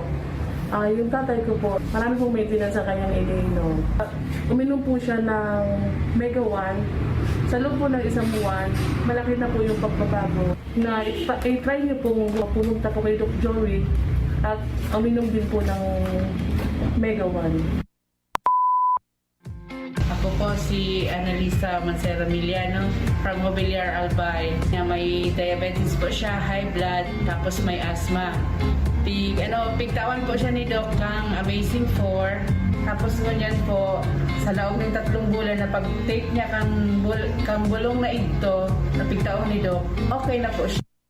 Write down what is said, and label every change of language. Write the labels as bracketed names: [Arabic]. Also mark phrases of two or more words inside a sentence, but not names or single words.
[Filipino] Yung tatay ko po, marami pong maintenance sa kanyang iniinom. Uminom po siya ng Mega 1. Sa loob po ng 1 buwan, malaki na po yung pagbabago. Na i-try niyo pong pumunta po kay Doc Joey At uminom din po ng Mega One. Ako po si Annalisa Mancera Miliano from Mobiliar Albay. May diabetes po siya, high blood, tapos may asthma. [Bikol] Pigtawan po siya ni Doc kang Amazing 4. Tapos ngunyan po, sa loob ng 3 bulan na pag-take niya kang bulong na ito, na pigtawan ni Doc, okay na po siya.